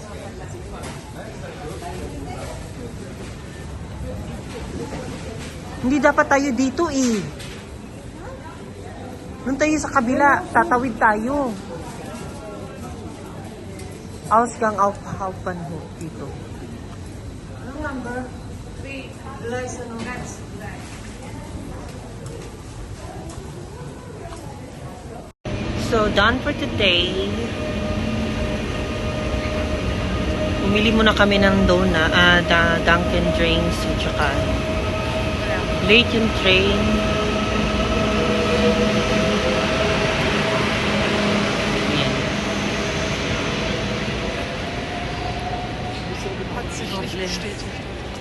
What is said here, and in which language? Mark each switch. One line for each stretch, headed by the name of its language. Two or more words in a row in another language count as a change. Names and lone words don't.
Filipino: Hindi dapat tayo dito eh. Nung tayo sa kabila, tatawid tayo.
German: Ausgang auf Hauptbahnhof dito.
English: Number 3, license next. So, done for today.
Filipino: Bumili muna kami ng Dunkin' drinks at saka late yung train. Yan.
German: Hat sich nicht bestätigt.